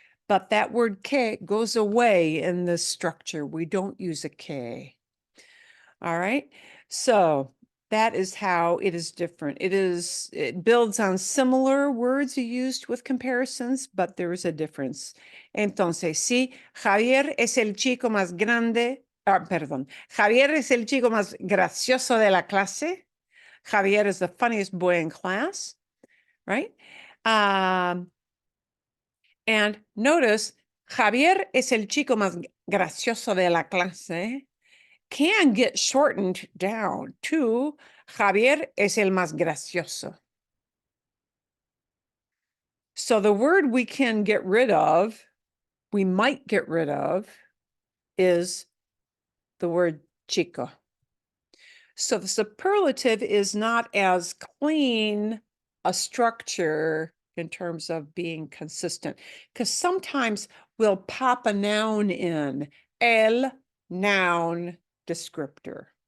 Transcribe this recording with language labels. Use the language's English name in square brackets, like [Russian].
[English] But that word que goes away in this structure. We don't use a que. All right. So that is how it is different. It builds on similar words you used with comparisons, but there is a difference. [Spanish] Entonces, sí, Javier es el chico más grande, perdón, Javier es el chico más gracioso de la clase. [English] Javier is the funniest boy in class, right? And notice, [Spanish] Javier es el chico más gracioso de la clase [English] can get shortened down to [Spanish] Javier es el más gracioso. [English] So the word we can get rid of, we might get rid of, is the word chico. So the superlative is not as clean a structure in terms of being consistent, because sometimes we'll pop a noun in, el noun descriptor.